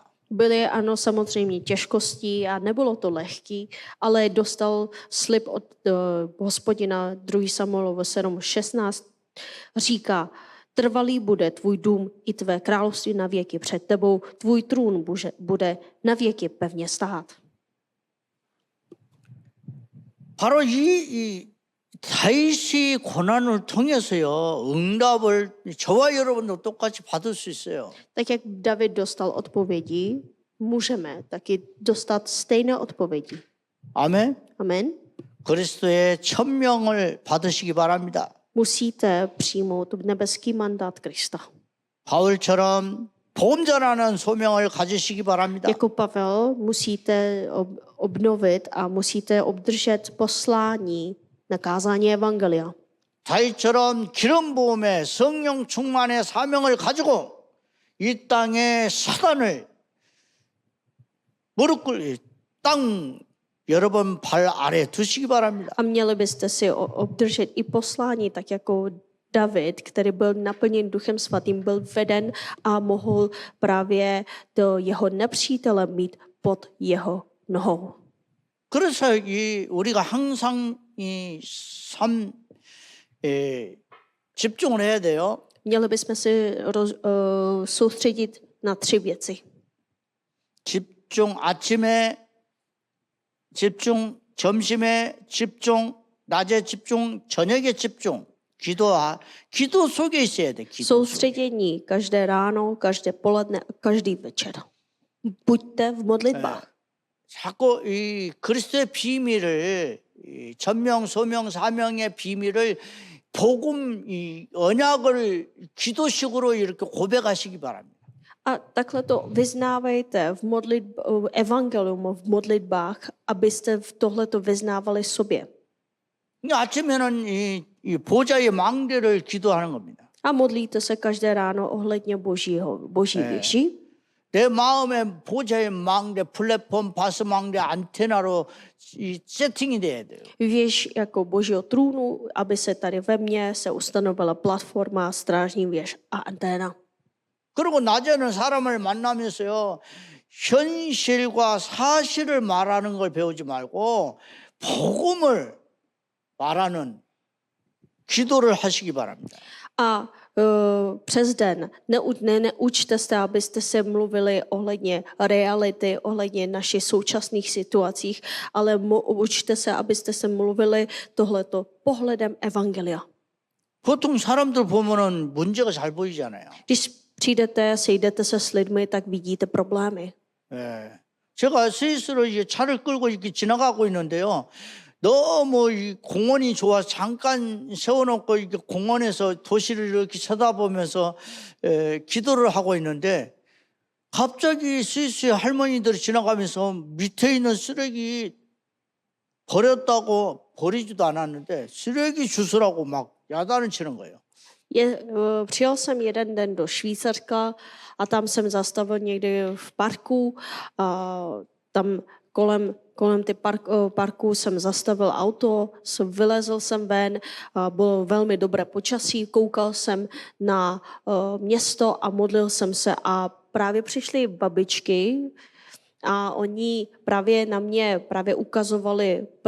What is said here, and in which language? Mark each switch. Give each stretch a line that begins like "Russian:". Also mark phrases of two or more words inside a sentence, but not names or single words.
Czech: Byly ano samozřejmě těžkosti a nebylo to lehký, ale dostal slib od Hospodina 2. Samuelovo 7:16. Říká, trvalý bude tvůj dům i tvé království na věky před tebou, tvůj trůn bude na věky pevně stát.
Korean: 바로 이 다윗이 고난을 통해서요 응답을 저와 여러분도 똑같이 받을 수 있어요.
Czech: Tak jak David dostal odpovědi, můžeme taky dostat stejné odpovědi.
Korean: 아멘.
Czech: Amen.
Korean: 그리스도의 천명을 받으시기 바랍니다.
Czech: Musíte přijmout nebeský mandát Krista.
Korean: 바울처럼 보험자라는 소명을 가지시기 바랍니다.
Czech: Jako Pavel musíte obnovit a musíte obdržet poslání na kázání evangelia.
Korean: 다윗처럼 기름 부음의 성령 충만의 사명을 가지고 이 땅에 사단을 무릎 꿇 땅 여러분 발 아래 두시기 바랍니다.
Czech: A měli byste si obdržet i poslání, tak jako David, který byl naplněn Duchem Svatým, byl veden a mohl právě do jeho nepřítele mít pod jeho nohou.
Korean: 그래서 우리가 항상 이 삶 집중을 해야 돼요.
Czech: Měli bychom si soustředit na 3 věci.
Korean: 집중 아침에 집중 점심에 집중 낮에 집중 저녁에 집중 기도 속에 있어야 돼. 기도 속에.
Czech: Soustředění každé ráno, každé poledne a každý večer. Buďte v modlitbách.
Korean: 자꾸 이 그리스도의 비밀을 이 전명, 소명, 사명의 비밀을 복음, 이 언약을 기도식으로 이렇게 고백하시기 바랍니다.
Czech: A takhle to vyznávejte v evangelium v modlitbách, abyste tohleto vyznávali sobě.
Korean: 아침에는 이 보좌의 망대를 기도하는 겁니다.
Czech: A modlíte se každé ráno ohledně boží věži.
Korean: 내 마음에 보좌의 망대, 플랫폼, 바스 망대, 안테나로 이 세팅이 돼야 돼요.
Czech: Věž jako božího trůnu, aby se tady ve mně se ustanovila platforma, strážní věž a anténa.
Korean: 그리고 낮에는 사람을 만나면서요 현실과 사실을 말하는 걸 배우지 말고 복음을 말하는 기도를 하시기 바랍니다.
Czech: A přes den neučte se, abyste se mluvili ohledně reality, ohledně našich současných situacích, ale učte se, abyste se mluvili tohleto pohledem evangelia.
Korean: 보통 사람들 보면은 문제가 잘 보이잖아요.
Czech: Když přijdete, sejdete se s lidmi, tak vidíte problémy.
Korean: 예. 제가 스위스로 이제 차를 끌고 이렇게 지나가고 있는데요. 너무 이 공원이 좋아서 잠깐 세워놓고 이렇게 공원에서 도시를 이렇게 쳐다보면서 기도를 하고 있는데 갑자기 스위스의 할머니들이 지나가면서 밑에 있는 쓰레기 버렸다고 버리지도 않았는데 쓰레기 주스라고 막 야단을 치는 거예요.
Czech: Přijel jsem jeden den do Švýcarska a tam jsem zastavil někdy v parku. A tam kolem ty parků jsem zastavil auto, vylezl jsem ven, bylo velmi dobré počasí, koukal jsem na město a modlil jsem se a právě přišly babičky a oni právě na mě ukazovali